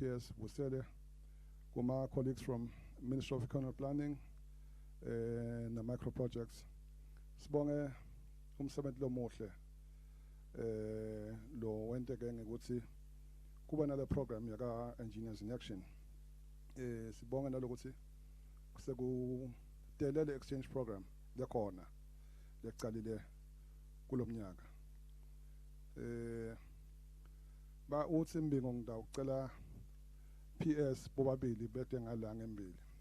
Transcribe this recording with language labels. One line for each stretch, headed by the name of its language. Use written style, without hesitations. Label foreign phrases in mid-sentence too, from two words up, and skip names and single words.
Swati: PS vusele kuma colleagues from Ministry of Economic Planning na Microprojects sibonge umsebenzi lomuhle lo wenteke ngekuthi kuba nale program yaka Engineers in Action sibonge nalokuthi sekudelele
English: exchange program
Swati: lekhona lecalile kulomnyaka ba uthi Mbingo ngidawucela PS bobabili bede ngalanga embili